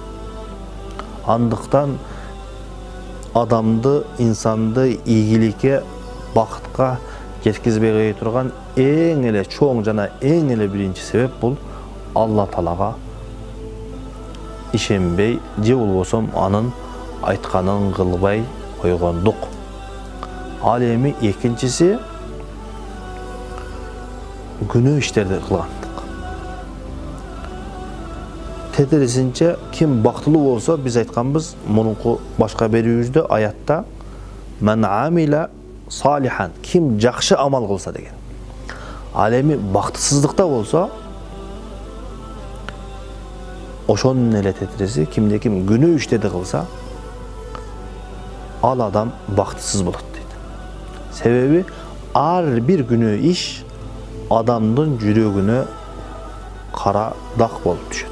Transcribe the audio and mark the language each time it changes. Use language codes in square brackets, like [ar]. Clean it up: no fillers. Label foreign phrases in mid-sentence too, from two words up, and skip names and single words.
[ky] Андыктан адамды, инсанды ийгиликке, бакытка жеткизбей кое турган эң эле чоң жана эң эле биринчи себеп бул Алла Таалага ишенбей, же болбосом анын айтканын кылбай койгондук. Ал эми экинчиси күнөө иштерди кылгандык. Тетирисинче ким бактылуу болсо, биз айтканбыз мурунку башка берүүбүздө аятта [ar] "من عمل صالحا", [ky] ким жакшы амал кылса деген. Ал эми бактысыздыкта болсо, ошонун эле тетириси кимде ким күнөө иштерди кылса, ал адам бактысыз болот дейт. Себеби ар бир күнөө иш адамдын жүрөгүнө кара дак болуп түшөт.